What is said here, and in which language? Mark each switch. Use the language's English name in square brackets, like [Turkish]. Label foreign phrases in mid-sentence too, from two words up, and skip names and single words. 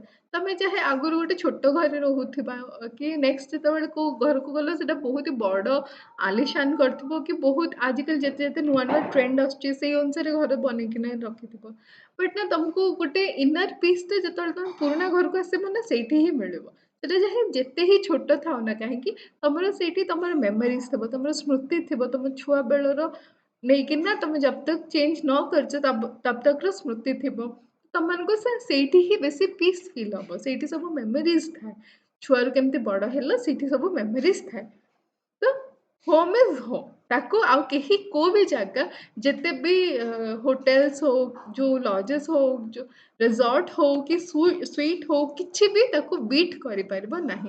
[Odia] ତମେ ଚାହେ ଆଗରୁ ଗୋଟେ ଛୋଟ ଘରେ ରହୁଥିବା କି ନେକ୍ସଟ ଯେତେବେଳେ କୋଉ ଘରକୁ ଗଲ ସେଟା ବହୁତ ବଡ ଆଲିଶାନ କରିଥିବ କି ବହୁତ ଆଜିକାଲି ଯେତେ ଯେତେ ନୂଆ ନୂଆ ଟ୍ରେଣ୍ଡ ଆସୁଛି ସେଇ ଅନୁସାରେ ଘର ବନେଇକିନା ରଖିଥିବ। ବଟ୍ ନା ତମକୁ ଗୋଟେ [English] inner peace [Odia] ଟା ଯେତେବେଳେ ତମେ ପୁରୁଣା ଘରକୁ ଆସିବ ନା ସେଇଠି ହିଁ ମିଳିବ। ସେଟା ଚାହେ ଯେତେ ହିଁ ଛୋଟ ଥାଉ ନା କାହିଁକି ତମର ସେଇଠି ତମର ମେମୋରିଜ ଥିବ ତମର ସ୍ମୃତି ଥିବ ତମ ଛୁଆ ବେଳର ନେଇକିନା ତମେ [Hindi] जब तक चेंज न [Odia] କରିଛ [Hindi] तब तक [Odia] ର ସ୍ମୃତି ଥିବ। ତମମାନଙ୍କୁ ସେଇଠି ହିଁ ବେଶୀ [English] peace feel [Odia] ହବ ସେଇଠି ସବୁ ମେମୋରିଜ ଥାଏ। ଛୁଆରୁ କେମିତି ବଡ ହେଲ ସେଇଠି ସବୁ ମେମୋରିଜ ଥାଏ। ତ [English] home is home [Odia] ତାକୁ ଆଉ କେହି କୋଉ ବି ଜାଗା ଯେତେ ବି ହୋଟେଲ୍ସ ହଉ ଯୋଉ ଲଜେସ୍ ହଉ ଯୋଉ ରିସର୍ଟ ହଉ କି ସୁଇଟ୍ ହଉ କିଛି ବି ତାକୁ ବିଟ୍ କରିପାରିବ ନାହିଁ।